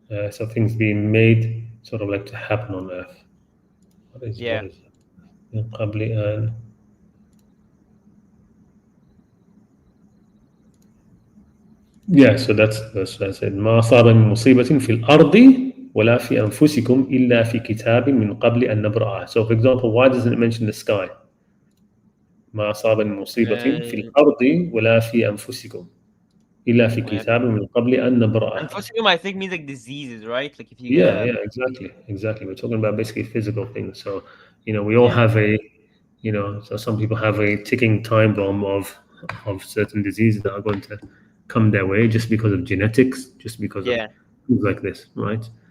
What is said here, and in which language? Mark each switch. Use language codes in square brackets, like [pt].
[en] So things being made sort of like to happen on Earth. What is [ar] من قبل أن [en] so that's what I said. [ar] ما أصاب من مصيبة في الأرض ولا في أنفسكم إلا في كتاب من قبل أن نبرأها. [en] So for example, why doesn't it mention the sky? [ar] ما أصاب من مصيبة في الأرض ولا في أنفسكم إلا في كتاب من قبل أن نبرأها. [en] أنفسكم, I think, means like diseases, right? Like if you exactly. We're talking about basically physical things. So we all have so some people have a ticking time bomb of certain diseases that are going to come their way just because of genetics, just because of things like this, right?